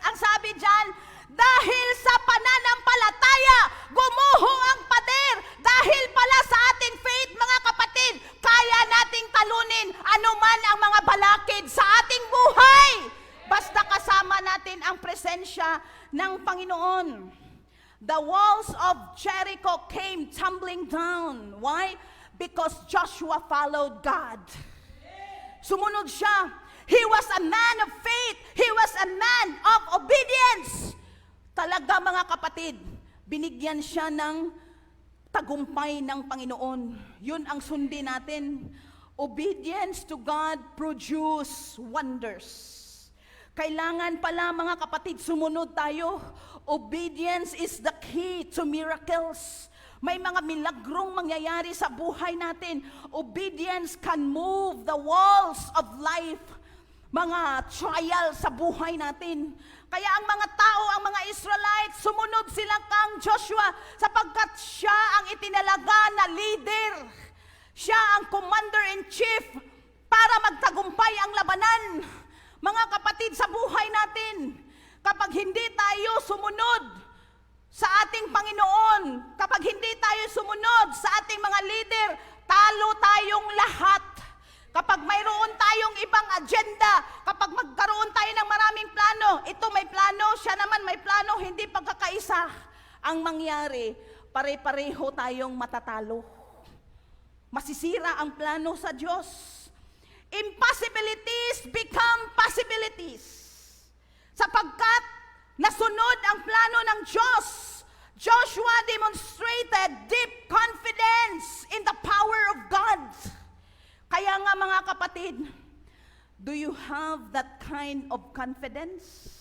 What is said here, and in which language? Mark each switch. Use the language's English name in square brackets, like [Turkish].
[Filipino] Ang sabi diyan, dahil sa pananampalataya, gumuho ang pader. Dahil pala sa ating faith, mga kapatid, kaya nating talunin anuman ang mga balakid sa ating buhay. Basta kasama natin ang presensya ng Panginoon. [English] The walls of Jericho came tumbling down. Why? Because Joshua followed God. [Filipino] Sumunod siya. [English] He was a man of faith. He was a man of obedience. [Filipino] Talaga mga kapatid, binigyan siya ng tagumpay ng Panginoon. Yun ang sundin natin. [English] Obedience to God produce wonders. [Filipino] Kailangan pala mga kapatid, sumunod tayo. [English] Obedience is the key to miracles. [Filipino] May mga milagrong mangyayari sa buhay natin. [English] Obedience can move the walls of life. [Filipino] Mga trial sa buhay natin. Kaya ang mga tao, ang mga Israelites, sumunod sila kang Joshua sapagkat siya ang itinalaga na leader. Siya ang commander-in-chief para magtagumpay ang labanan. Mga kapatid, sa buhay natin, kapag hindi tayo sumunod sa ating Panginoon, kapag hindi tayo sumunod sa ating mga leader, talo tayong lahat. Kapag mayroon tayong ibang agenda, kapag magkaroon tayo ng maraming plano, ito may plano, siya naman may plano, hindi pagkakaisa, ang mangyari, pare-pareho tayong matatalo. Masisira ang plano sa Diyos. [English] Impossibilities become possibilities. [Filipino] Sapagkat nasunod ang plano ng Diyos, [English] Joshua demonstrated deep confidence in the power of God. [Filipino] Kaya nga mga kapatid, [English] do you have that kind of confidence?